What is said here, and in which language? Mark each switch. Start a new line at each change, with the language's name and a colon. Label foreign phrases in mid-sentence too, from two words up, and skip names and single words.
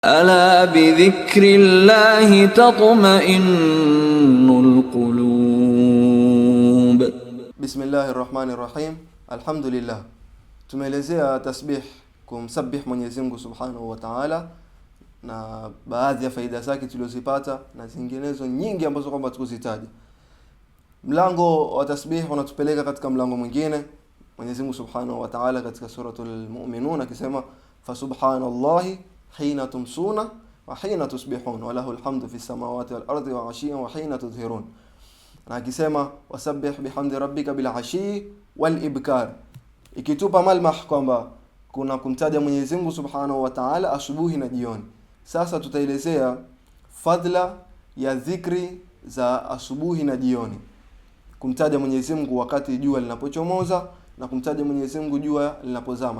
Arabic: ألا بذكر الله تطمئن القلوب. بسم الله الرحمن الرحيم. الحمد لله.
Swahili: Tumeelezea tasbih, kumsabih Mwenyezi Mungu
Arabic: سبحانه وتعالى,
Swahili: na baadhi ya faida zake tulizozipata na zinginezo nyingi ambazo kwamba tukuzitaja. Mlango wa tasbih unatupeleka katika mlango mwingine. Mwenyezi Mungu
Arabic: سبحانه وتعالى
Swahili: katika suratul Mu'minun akisema
Arabic: فسبحان الله حين تمسون وحين تصبحون وله الحمد في السماوات والأرض وعشيا وحين تظهرون.
Swahili: Na akisema
Arabic: وسبح بحمد ربك بالعشي والإبكار,
Swahili: ikitupa malmah kwamba kuna kumtaja Mwenyezi Mungu
Arabic: سبحانه وتعالى
Swahili: asubuhi na jioni. Sasa tutaelezea fadla ya dhikri za asubuhi na jioni, kumtaja Mwenyezi Mungu wakati jua linapochomoza na kumtaja Mwenyezi Mungu jua linapozama.